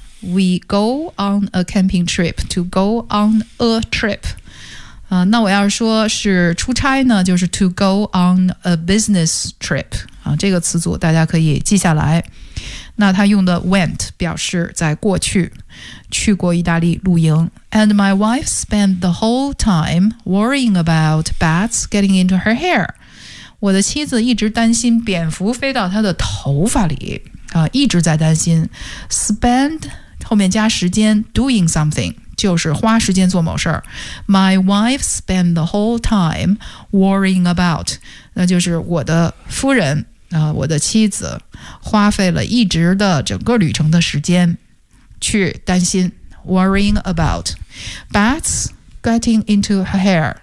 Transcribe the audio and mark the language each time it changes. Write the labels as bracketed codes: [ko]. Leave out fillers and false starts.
[en] We go on a camping trip， to go on a trip、 [zh] 那我要说是出差呢，就是 [en] to go on a business trip， [zh] 这个词组大家可以记下来。那他用的 went 表示在过去，去过意大利露营。 [en] And my wife spent the whole time worrying about bats getting into her hair. [zh] 我的妻子一直担心蝙蝠飞到她的头发里、一直在担心。 Spend 后面加时间 doing something 就是花时间做某事。 [en] My wife spent the whole time worrying about， [zh] 那就是我的夫人我的妻子花费了一直的整个旅程的时间去担心 [en] worrying about bats getting into her hair。